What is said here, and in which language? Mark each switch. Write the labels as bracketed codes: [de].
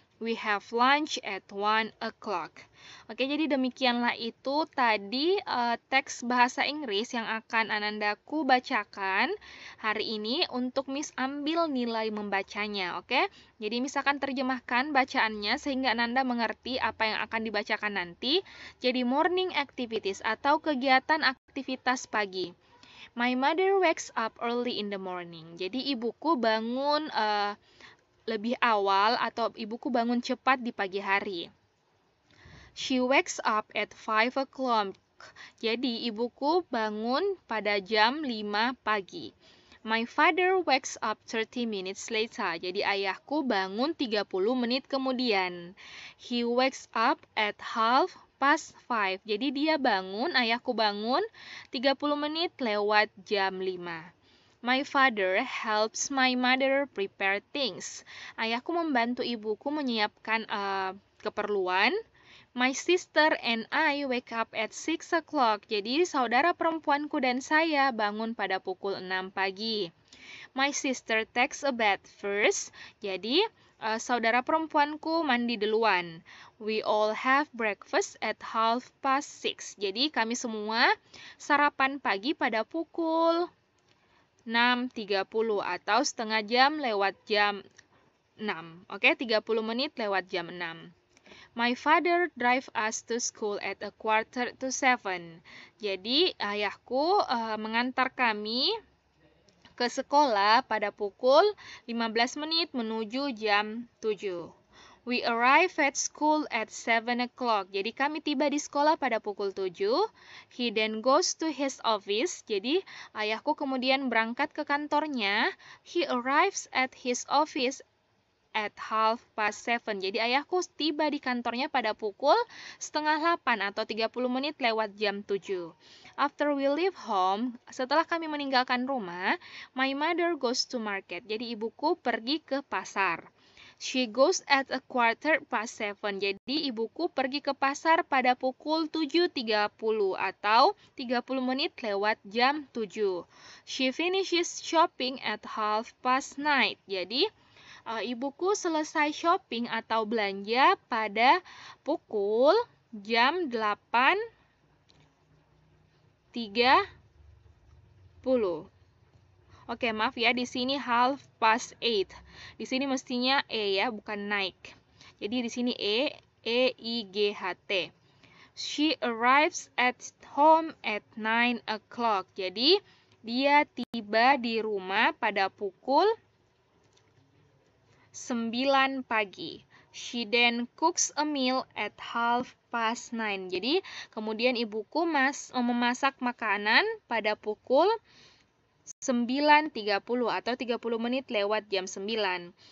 [en] We have lunch at 1 o'clock. [id] Oke, jadi demikianlah itu tadi teks bahasa Inggris yang akan Anandaku bacakan hari ini untuk Miss ambil nilai membacanya, oke? Jadi Miss akan terjemahkan bacaannya sehingga Ananda mengerti apa yang akan dibacakan nanti. Jadi [en] morning activities [id] atau kegiatan aktivitas pagi. [en] My mother wakes up early in the morning. [id] Jadi ibuku bangun lebih awal atau ibuku bangun cepat di pagi hari. [en] She wakes up at 5 o'clock. [id] Jadi ibuku bangun pada jam 5 pagi. [en] My father wakes up 30 minutes later. [id] Jadi ayahku bangun 30 menit kemudian. [en] He wakes up at 5:30. [id] Jadi dia bangun, ayahku bangun 30 menit lewat jam 5. [en] My father helps my mother prepare things. [id] Ayahku membantu ibuku menyiapkan keperluan. [en] My sister and I wake up at 6 o'clock. [id] Jadi saudara perempuanku dan saya bangun pada pukul 6 pagi. [en] My sister takes a bath first. [id] Jadi saudara perempuanku mandi duluan. [en] We all have breakfast at 6:30. [id] Jadi kami semua sarapan pagi pada pukul 6:30 atau setengah jam lewat jam 6. Oke, 30 menit lewat jam 6. [en] My father drive us to school at 6:45. [id] Jadi ayahku mengantar kami ke sekolah pada pukul 15 menit menuju jam 7. [en] We arrive at school at 7 o'clock. [id] Jadi kami tiba di sekolah pada pukul 7. [en] He then goes to his office. [id] Jadi ayahku kemudian berangkat ke kantornya. [en] He arrives at his office at 7:30. [id] Jadi ayahku tiba di kantornya pada pukul 7:30 atau 30 menit lewat jam 7. [en] After we leave home, [id] setelah kami meninggalkan rumah, [en] my mother goes to market. [id] Jadi ibuku pergi ke pasar. [en] She goes at 7:15. [id] Jadi ibuku pergi ke pasar pada pukul 7:30 atau 30 menit lewat jam 7. [en] She finishes shopping at 9:30. [id] Jadi ibuku selesai shopping atau belanja pada pukul jam 8:30. Oke, maaf ya, di sini 8:30. Di sini mestinya ya, bukan naik. Jadi di sini E-I-G-H-T. [en] She arrives at home at 9 o'clock. [id] Jadi dia tiba di rumah pada pukul 9 pagi. [en] She then cooks a meal at 9:30. [id] Jadi kemudian ibuku memasak makanan pada pukul 9:30 atau 30 menit lewat jam 9.